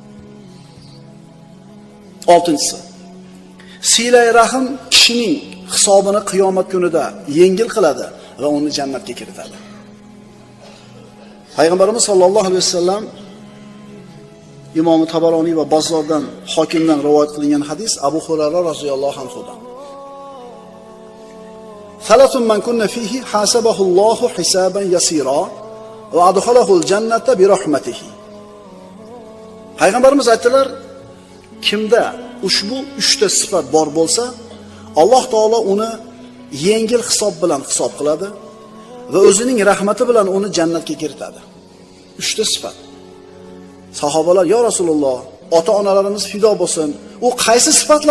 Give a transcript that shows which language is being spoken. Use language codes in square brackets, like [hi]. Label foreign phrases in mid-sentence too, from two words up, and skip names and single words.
[uz] 6-inchisi, silay rahim kishining hisobini qiyomat kunida yengil qiladi va uni jannatga kiritadi. Payg'ambarimiz [ar] صلى الله عليه وسلم [uz] Imom Tabaroniy va Bazzordan, Hokimdan rivoyat qilingan hadis Abu Hurayra roziyallohu anhudan. [ar] ثلاث من كن فيه حاسبه الله حسابا يسيرا وأدخله الجنة برحمته. [uz] Payg'ambarimiz aytdilar, kimda ushbu 3 ta sifat bor bo'lsa, Alloh taolo uni yengil hisob bilan hisob qiladi va o'zining rahmati bilan uni jannatga kiritadi. 3 ta sifat. Sahobalar: [ar] "يا رسول الله, [uz] ota-onalarimiz fido bo'lsin, u qaysi sifatlar?"